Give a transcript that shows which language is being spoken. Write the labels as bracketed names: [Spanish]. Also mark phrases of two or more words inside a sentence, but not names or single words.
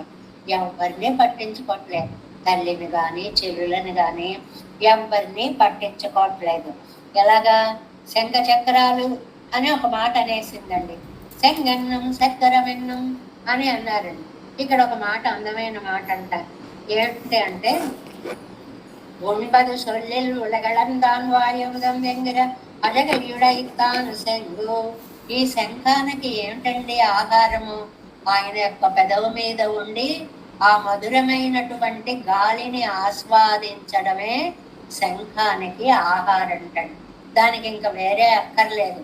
[Telugu] ఎవరిని పట్టించుకోవట్లేదు, తల్లిని గాని చెల్లులని గాని ఎవరిని పట్టించుకోవట్లేదు. ఎలాగా? శంఖ చక్రాలు అని ఒక మాట అనేసిందండి. శంగన్నం చక్రమెన్నం అని అన్నారండి. ఇక్కడ ఒక మాట, అందమైన మాట అంటారు. ఏంటి అంటే, [Tamil] ஒன்பது சொல்லில் உலகளந்தான் வாயுதம் என்கிற అజగయుడైతాను శంగు. [Telugu] ఈ శంఖానికి ఏమిటండి ఆహారము? ఆయన యొక్క పెదవు మీద ఉండి ఆ మధురమైనటువంటి గాలిని ఆస్వాదించడమే శంఖానికి ఆహారం అంటండి. దానికి ఇంకా వేరే అక్కర్లేదు.